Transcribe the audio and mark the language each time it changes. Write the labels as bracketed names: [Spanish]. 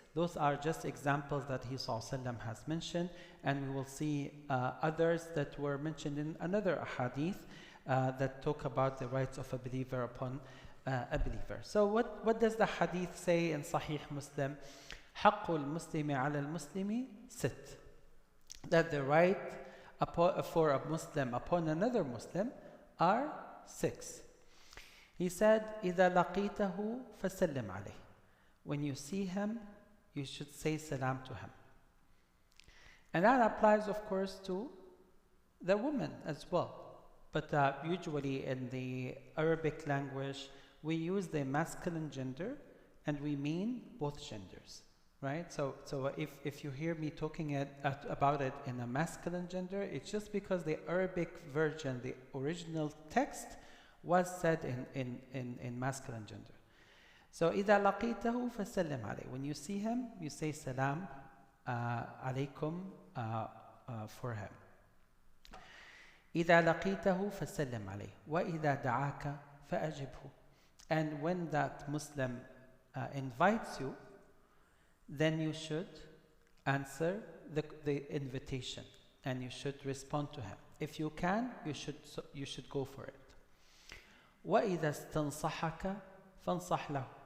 [English] Those are just examples that he ﷺ has mentioned, and we will see others that were mentioned in another hadith that talk about the rights of a believer upon a believer. So what does the hadith say in Sahih Muslim? [Arabic] حق المسلم على المسلم ست. [English] That the right for a Muslim upon another Muslim are six. He said, [Arabic] إذا لقيته فسلم عليه. [English] When you see him, you should say salam to him. And that applies, of course, to the woman as well. But usually in the Arabic language, we use the masculine gender and we mean both genders, right? So if you hear me talking about it in a masculine gender, it's just because the Arabic version, the original text, was said in masculine gender. [Arabic] So إذا لقيته فسلم عليه. [English] When you see him, you say salam alaykum for him. [Arabic] إذا لقيته فسلم عليه وإذا دعاك فأجبه. [English] And when that Muslim invites you, then you should answer the invitation and you should respond to him. If you can, you should go for it. [Arabic] وإذا استنصحك فانصح له.